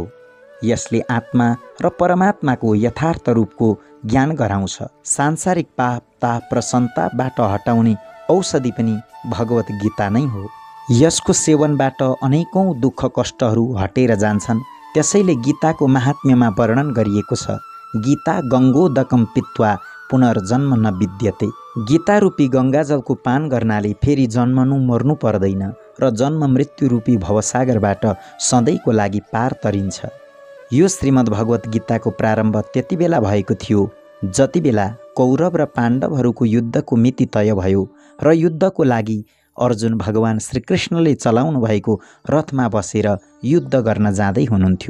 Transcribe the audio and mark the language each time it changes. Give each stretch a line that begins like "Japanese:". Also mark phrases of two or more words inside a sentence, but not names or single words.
Nepali: यसले आत्मा र परमात्माको यथार्थ रूपको ज्ञान गराउँछ। सांसारिक पाप, ताप र सन्तापबाट हटाउने औषधि पनि भगवत गीता नै हो। यसको सेवनबाट अनेकौं दुःख कष्टहरू हटेर जान्छन्। त्यसैले गीताको महात्म्यमा वर्णन गरिएको छ,
Sanskrit: गीता गङ्गोदकम पित्वा पुनर्जन्म न विद्यते।
Nepali: गीता रूपी गङ्गाजलको पान गर्नाले फेरि जन्मनु मर्नु पर्दैन र जन्म मृत्यु रूपी भवसागरबाट सधैँको लागि पार तरिन्छ। यो श्रीमद् भगवत गीताको प्रारम्भ त्यति बेला भएको थियो जति बेला कौरव र पाण्डवहरूको युद्धको मिति तय भयो र युद्धको लागि अर्जुन भगवान श्रीकृष्णले चलाउनु भएको रथमा बसेर युद्ध गर्न जाँदै हुनुहुन्थ्यो।